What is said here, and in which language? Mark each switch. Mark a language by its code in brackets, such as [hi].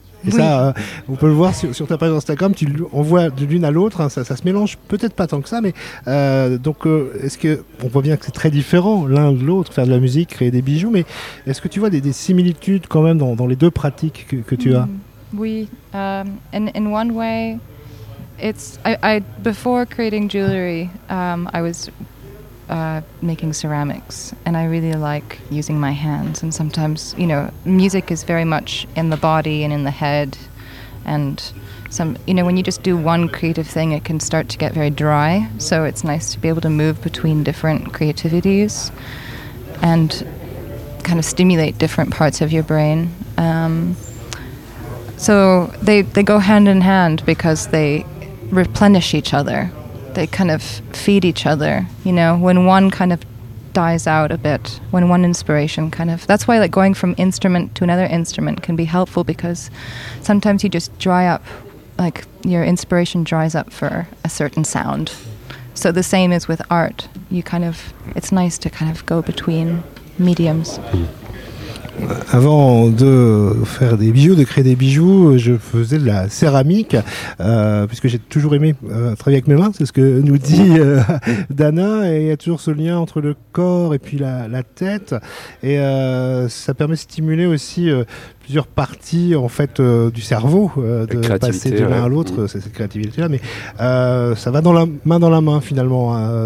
[fr] Et oui. Ça, on peut le voir sur ta page Instagram, tu envoies de l'une à l'autre, hein, ça se mélange peut-être pas tant que ça, mais est-ce que, on voit bien que c'est très différent l'un de l'autre, faire de la musique, créer des bijoux, mais est-ce que tu vois des similitudes quand même dans les deux pratiques que tu as? [en] Oui, in one way, I before creating jewelry, I was making ceramics, and I really like using my hands. And sometimes, you know, music is very much in the body and in the head. And some, you know, when you just do one creative thing, it can start to get very dry. So it's nice to be able to move between different creativities and kind of stimulate different parts of your brain. So they go hand in hand because they replenish each other. They kind of feed each other, you know, when one kind of dies out a bit, when one inspiration kind of, that's why like going from instrument to another instrument can be helpful, because sometimes you just dry up, like your inspiration dries up for a certain sound. So the same is with art. You kind of, it's nice to kind of go between mediums. [fr] Avant de faire des bijoux, de créer des bijoux, je faisais de la céramique, puisque j'ai toujours aimé travailler avec mes mains, c'est ce que nous dit Dana, et il y a toujours ce lien entre le corps et puis la tête, et ça permet de stimuler aussi plusieurs parties en fait du cerveau, de passer de l'un à l'autre, c'est cette créativité là, mais ça va dans la main finalement,